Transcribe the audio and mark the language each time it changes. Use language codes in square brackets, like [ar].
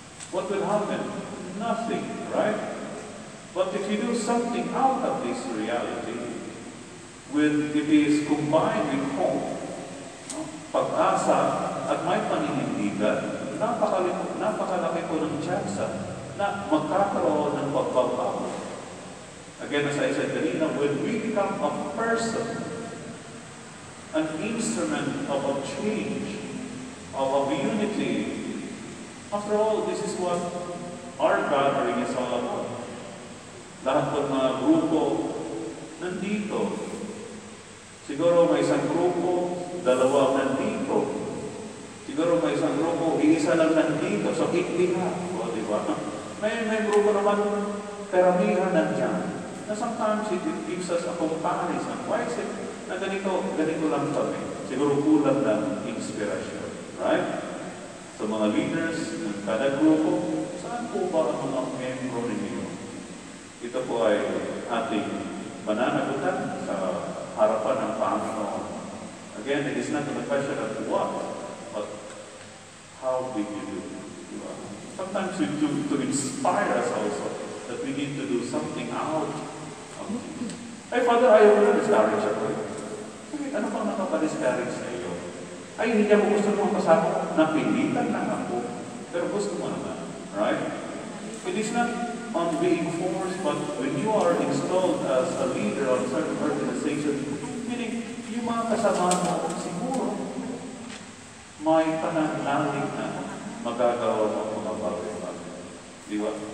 [en] What will happen? Nothing, right? But if you do something out of this reality, it is combined with hope, [tl] pag-asa, at may paninindigan, napakalaki po ng tsansa na magkakaroon ng pagbabago. [en] Again, as I said kanina, when we become a person, an instrument of a change, of unity, after all, this is what our gathering is all about. [tl] Lahat ng mga grupo nandito. Siguro may isang grupo, dalawa nandito. Siguro may isang grupo, iisa lang nandito. So, ikliha. O, di ba? May grupo naman, karamihan nandiyan. [en] Na sometimes it gives us a comparison. Why is it [tl] na ganito lang kami? Siguro kulang ng inspirasyon. Right? So, mga leaders ng kada grupo, saan po ba ang mga membro ninyo? Ito po ay ating mananagutan sa harapan ng Panginoon. [en] Again, it is not a question of what, but how did you do? Sometimes we do to inspire us also that we need to do something out of it. [tl] Ay, Father, ayaw mo na discourage ako. Ano bang nakapa-discourage sa iyo? Ay, hindi ako gusto mong kasama. Napilitan lang ako. Pero gusto mo naman. Right? [en] It is not on being forced, but when you are installed as a leader of a certain organization, meaning [tl] yung mga kasama mo, siguro may pananalig na magagawa mo mga bagay-bagay. Di ba?